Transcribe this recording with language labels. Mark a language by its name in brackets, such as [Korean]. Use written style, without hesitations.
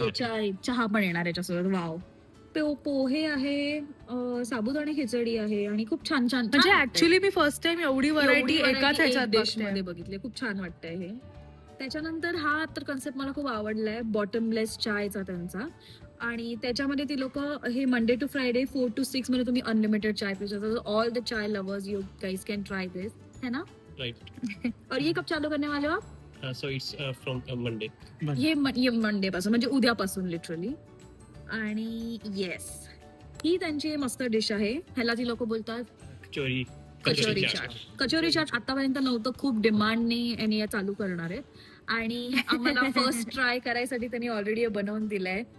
[Marathi] याच्या चहा पण येणार याच्यासोबत, वाव। पोहे आहे, साबुदाणे खिचडी आहे आणि खूप छान छान म्हणजे ऍक्च्युली मी फर्स्ट टाइम एवढी व्हरायटी एकाच ह्याच्यात डिश बघते. मध्ये बघितले, खूप छान वाटतंय हे। त्याच्यानंतर हा तर कन्सेप्ट मला खूप आवडलाय, बॉटमलेस चायचा त्यांचा, आणि त्याच्यामध्ये ती लोक हे मंडे टू फ्रायडे 4 to 6 मध्ये तुम्ही अनलिमिटेड चाय पिऊ शकता। [English] All the chai lovers, you guys can try this, है ना? Right. [Hindi] और ये कब चालू करने वाले हो आप? [English] So it's from Monday. [Marathi] ये मंडे पासून, म्हणजे उद्यापासून लिटरली। आणि येस, ही त्यांची मस्त डिश आहे, ह्याला ती लोक बोलतात Kachori. कचोरी चाट। कचोरी चाट आतापर्यंत नव्हतं, खूप डिमांडने यांनी या चालू करणार आहेत, आणि आम्हाला फर्स्ट ट्राय करायसाठी त्यांनी ऑलरेडी बनवून दिलंय।